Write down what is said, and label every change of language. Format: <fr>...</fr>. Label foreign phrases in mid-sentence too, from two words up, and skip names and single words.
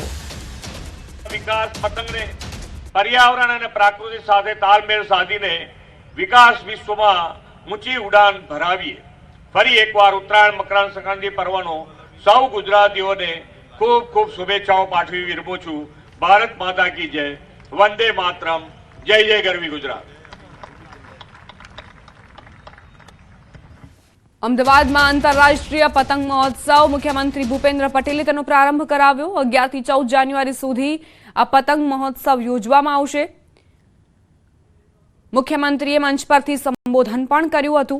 <gu>વિકાસ પતંગને પર્યાવરણ અને પ્રકૃતિ સાથે તાલમેલ સાધીને વિકાસ વિશ્વમાં ઊંચી ઉડાન ભરાવીએ। ફરી એકવાર ઉત્તરાયણ મકર સંક્રાંતિ પર્વનો સૌ ગુજરાતીઓને ખૂબ ખૂબ શુભેચ્છાઓ પાઠવી વિરમું છું।</gu> <hi>भारत माता की जय, वंदे मातरम,</hi> <gu>જય જય ગરવી ગુજરાત। અમદાવાદમાં આંતરરાષ્ટ્રીય પતંગ મહોત્સવ મુખ્યમંત્રી ભૂપેન્દ્ર પટેલે તેનો પ્રારંભ કરાવ્યો। 11 થી 14 જાન્યુઆરી સુધી આ પતંગ મહોત્સવ યોજવામાં આવશે। મુખ્યમંત્રીએ મંચ પરથી સંબોધન પણ કર્યું હતું।</gu>